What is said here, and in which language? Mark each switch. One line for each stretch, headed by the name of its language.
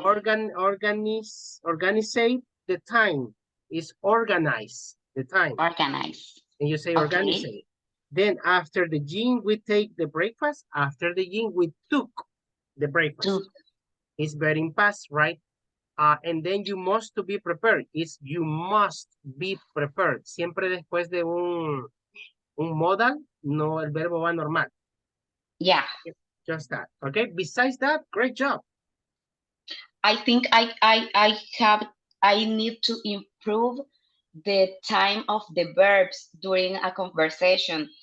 English: organize the time is organize the time. Organize. And you say Okay. organize. Then after the gym, we take the breakfast. After the gym, we took the breakfast. Took. It's very in past, right? And then you must to be prepared. It's you must be prepared.
Spanish: Siempre después de un modal, no el verbo va normal.
English: Yeah. Just that. Okay. Besides that, great job. I think I need to improve the time of the verbs during a conversation